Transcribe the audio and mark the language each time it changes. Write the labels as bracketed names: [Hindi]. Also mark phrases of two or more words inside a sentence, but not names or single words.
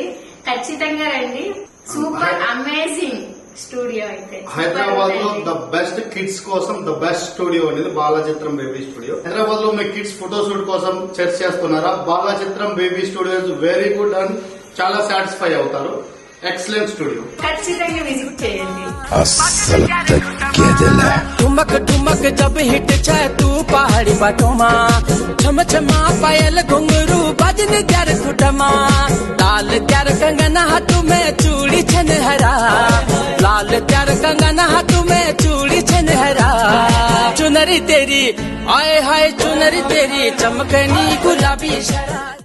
[Telugu] ఖచ్చితంగా రండి, [English] super amazing studio. [Telugu] అయితే హైదరాబాద్ లో [English] the best kids [Telugu] కోసం [English] the best studio [Telugu] అనేది బాలాచిత్రం బేబీ స్టూడియో. హైదరాబాద్ లో మీ [English] kids photoshoot [Telugu] కోసం సెర్చ్ చేస్తున్నారా? బాలాచిత్రం బేబీ స్టూడియో [English] very good and [Telugu] చాలా సాటిస్ఫై అవుతారు. [English] excellent studio, [Telugu] ఖచ్చితంగా విజిట్ చేయండి. [Kumaoni] ठुमक ठुमक जब हिट छे तू पहाड़ी बाटोमा, छम छमा पायल घुंगरू बजन त्यार खुटमा, लाल त्यार कंगना हाथ में चूड़ी छन हरा, लाल त्यार कंगना हाथ में चूड़ी छन हरा, चुनरी तेरी आए हाय चुनरी तेरी चमकनी गुलाबी शरा।